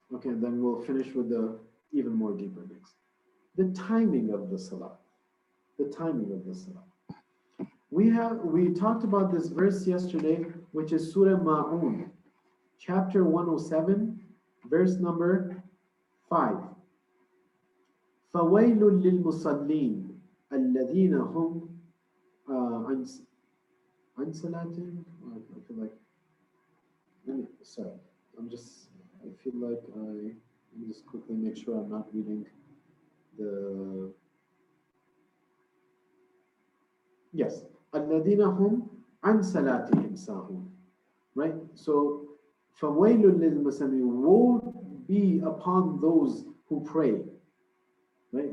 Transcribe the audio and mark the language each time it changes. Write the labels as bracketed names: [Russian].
[English] Okay, and then we'll finish with the even more deeper things. The timing of the salat. The timing of the salat. We talked about this verse yesterday, which is Surah Ma'un, chapter 107, verse number 5. [Arabic] فَوَيْلٌ لِلْمُصَلِّينَ الَّذِينَ هُمْ عَنْ صَلَاتِهِمْ. [English] I feel like Sorry, I feel like let me just quickly make sure I'm not reading the, yes, [Arabic] الَّذِينَ هُمْ عَنْ صَلَاتِهِمْ سَاهُونَ. [English] Right? So, [Arabic] فَوَيْلٌ لِلْمُصَلِّينَ, [English] woe be upon those who pray. Right?